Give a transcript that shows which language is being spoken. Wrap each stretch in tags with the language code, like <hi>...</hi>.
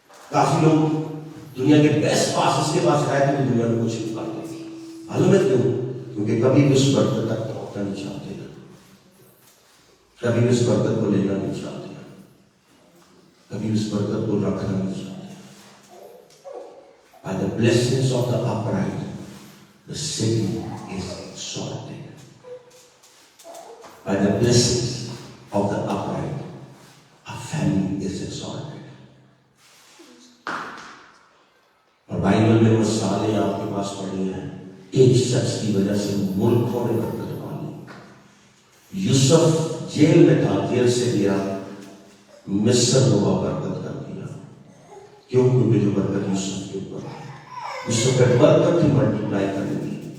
<ur>کافی لوگ دنیا کے بیسٹ پاسز کے پاس رہتے ہیں, دنیا میں کچھ نہیں پاتے. معلوم ہے کیوں؟ کیونکہ کبھی بھی اس برکت تک پہنچنا نہیں چاہتے, کبھی بھی اس برکت کو لینا نہیں چاہتے, کبھی اس برکت کو رکھنا نہیں چاہتے.</ur> <en>By the blessings of the upright the city is exalted. By the blessings of the upright a family is exalted.</en> <ur>اور بائبل میں مثالیں آپ کے پاس پڑھی ہیں, ایک شخص کی وجہ سے ملکوں نے برکت پالی. یوسف جیل میں تھا, جیل سے گیا, مصر کو برکت کر دیا. کیوں؟ کیونکہ جو برکت یوسف کے اوپر ہے, یوسف پہ برکت ہی ملٹیپلائی کرے گی.</ur>